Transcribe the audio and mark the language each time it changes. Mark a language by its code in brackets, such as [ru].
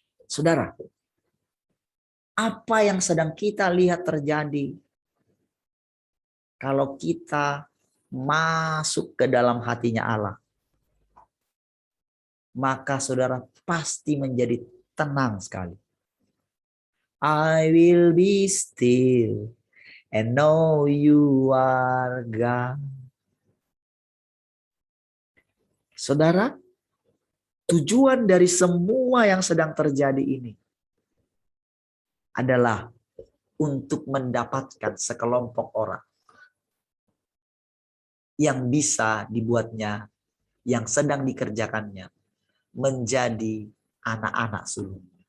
[id] Saudara, apa yang sedang kita lihat terjadi kalau kita masuk ke dalam hatinya Allah? Maka saudara pasti menjadi tenang sekali. [en] I will be still and know you are God. [id] Saudara, tujuan dari semua yang sedang terjadi ini adalah untuk mendapatkan sekelompok orang yang bisa dibuatnya, yang sedang dikerjakannya, menjadi anak-anak sulung.